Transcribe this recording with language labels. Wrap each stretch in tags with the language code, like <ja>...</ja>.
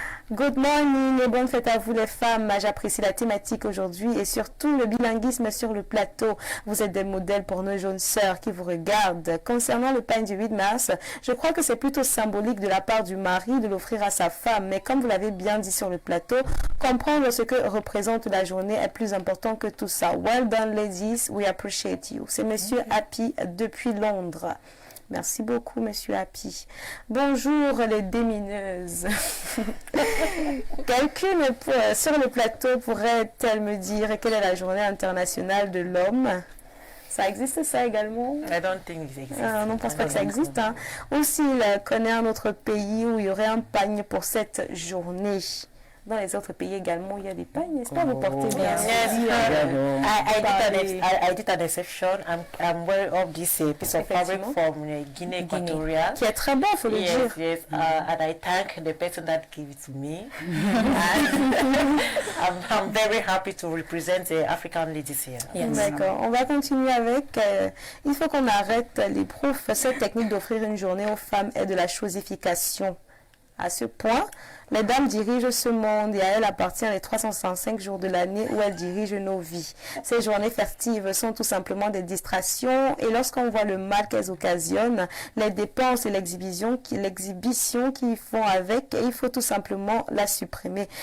<en>Good morning</en> <fr>et bonne fête à vous les femmes. J'apprécie la thématique aujourd'hui et surtout le bilinguisme sur le plateau. Vous êtes des modèles pour nos jeunes sœurs qui vous regardent. Concernant le pain du 8 mars, je crois que c'est plutôt symbolique de la part du mari de l'offrir à sa femme. Mais comme vous l'avez bien dit sur le plateau, comprendre ce que représente la journée est plus important que tout ça.</fr> <en>Well done ladies, we appreciate you.</en> <fr>C'est monsieur Happy depuis Londres. Merci beaucoup, monsieur Happy. Bonjour, les démineuses. Quelqu'un sur le plateau pourrait-elle me dire quelle est la journée internationale de l'homme? Ça existe ça également?</fr> <en>I don't think it exists.</en> <fr>On ne pense pas que ça existe. Hein. Ou s'il connaît un autre pays où il y aurait un pagne pour cette journée. Dans les autres pays également, il y a des pagnes, n'est-ce pas? Vous portez bien.</fr> <en>I did an exception. I'm wearing of this piece of fabric from Guinea Equatorial.</en> <fr>Qui est très bon, il faut le dire.</fr> <en>Yes, and I thank the person that gave it to me. I'm very happy to represent the African ladies here. Yes.</en> <fr>D'accord. On va continuer avec. Il faut qu'on arrête les profs. Cette technique d'offrir une journée aux femmes est de la chosification. À ce point, les dames dirigent ce monde et à elles appartient les 365 jours de l'année où elles dirigent nos vies. Ces journées festives sont tout simplement des distractions et lorsqu'on voit le mal qu'elles occasionnent, les dépenses et l'exhibition qu'ils font avec, il faut tout simplement la supprimer.</fr>